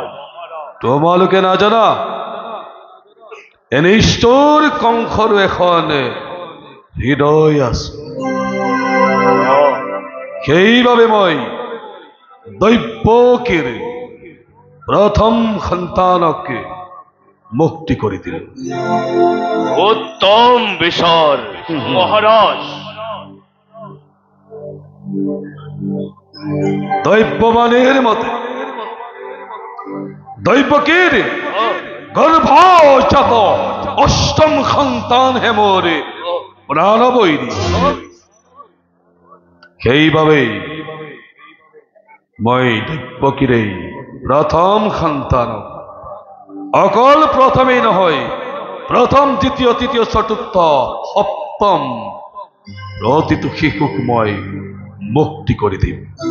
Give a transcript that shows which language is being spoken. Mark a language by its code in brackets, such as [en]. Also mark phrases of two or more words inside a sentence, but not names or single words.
[as] তোমালোকে নাজানা এনে নিষ্ঠুৰ কংসৰ এখন হৃদয় আছে। সেইবাবে মই দৈবকীৰ প্ৰথম সন্তানকে মুক্তি কৰি দিলো। উত্তম বিচার মহারাজ। দৈববাণীর মতে দৈবকীর গর্ভজাত অষ্টম সন্তান হে মোর প্রাণবৈরী। সেইবাবেই মই দৈবকীৰ প্ৰথম সন্তানক অকল প্ৰথমেই নহয়, প্ৰথম দ্বিতীয় তৃতীয় চতুৰ্থ সপ্তম প্ৰতিটো শিশুক মই মুক্তি কৰি দিম।